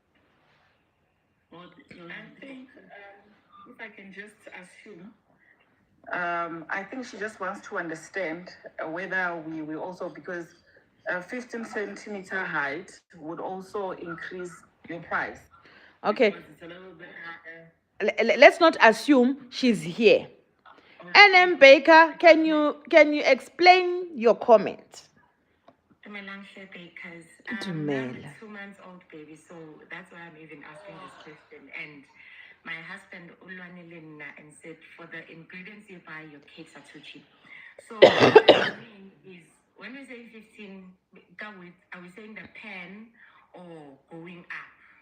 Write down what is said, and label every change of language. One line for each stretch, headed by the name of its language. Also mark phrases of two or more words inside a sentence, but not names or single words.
English: I think, if I can just assume, I think she just wants to understand whether we also, because 15 centimeter height would also increase your price. Okay. Because it's a little bit higher. Let's not assume she's here. NM Baker, can you explain your comment?
Northern Sotho: Dumela Bakers. Dumela.
English: I'm a 2 months old baby, so that's why I'm even asking this question. And my husband Ulwanilina and said for the ingredients you buy, your cakes are too cheap. So what I mean is when we say 15, are we saying the pan or going up?